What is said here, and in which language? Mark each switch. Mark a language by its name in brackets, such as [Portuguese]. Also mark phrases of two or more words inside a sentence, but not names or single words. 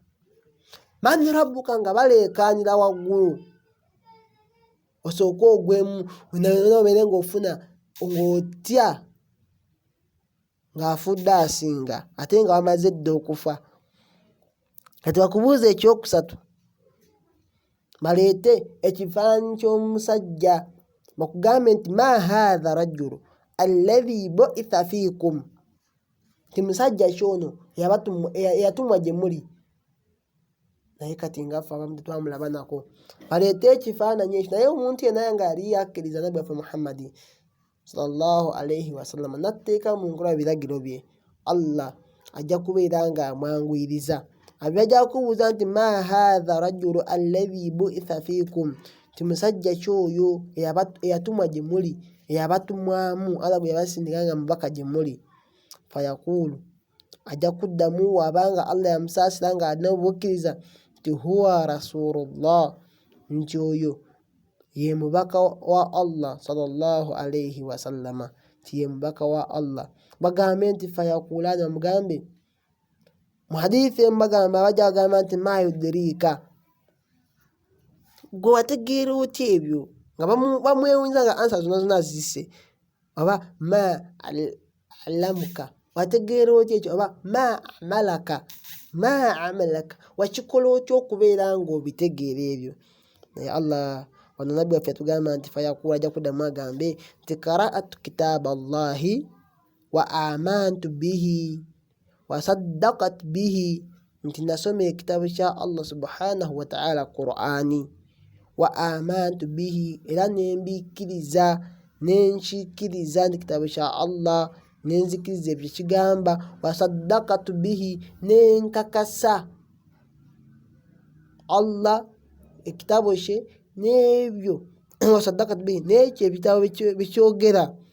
[Arabic] من ربك, [Ganda] nga baleekaanira waggulu, osooke ogwemu obeere ng'ofuna ng'otya ng'afudde asinga ate nga bamaze dda okufa. Kati bakubuuza ekyokusatu, baleete ekifaananyi ky'omusajja bakugambe nti [Arabic] ما هذا الرجل الذي بعث فيكم, [Ganda] ti musajja kyono eyatumwa gye muli. Naye kati ngaffe abamu tetwamulaba nako. Baleete ekifaananyi ekyo, naye omuntu yenna nga yali yakkiriza nabbi waffe Muhammadi [Arabic] صلى الله عليه وسلم [Ganda] natteeka mu nkola biragiro bye, Allah ajja kubeera nga amwanguyiriza. Abajja kubuuza nti [Arabic] ما هذا الرجل الذي بعث فيكم, [Ganda] ti musajja kyoyo eyatumwa gye muli, eyabatumwamu, Allah gwe yabasindika nga mubaka gye muli. Fayaqulu, ajja kuddamu wabanga Allah yamusaasira nga alina obukkiriza nti [Arabic] هو رسول الله, [Ganda] nti oyo ye mubaka wa Allah [Arabic] صلى الله عليه وسلم, [Ganda] nti ye mubaka wa Allah. Bagambe nti fayaqulaani, bamugambe mu hadithi bagamba, bajja bagamba nti [Arabic] ما يدريك, [Ganda] gwe wategeera otya ebyo? Nga bamwewunza nga ansa zonna zisse. Oba [Arabic] ما علمك, [Ganda] wategeera otya ekyo? Oba [Arabic] ما عملك, [Ganda] wakikola otya okubeera ng'obitegeera ebyo? Naye Allah wano nabbi waffe yatugamba nti fayaqulu ajja kuddamu agambe nti [Arabic] قرأت كتاب الله وآمنت به وصدقت به, [Ganda] nti nasoma ekitabo kya Allah [Arabic] سبحانه وتعالى [Ganda] Qur'ani, [Arabic] وآمنت به, [Ganda] era nenkikkiriza nti kitabo kya Allah, nenzikiriza ebyo kigamba, [Arabic] وصدقت به, [Ganda] nenkakasa Allah ekitabo kye n'ebyo [Arabic] وصدقت به, [Ganda] n'ekyo ebitabo bikyogera.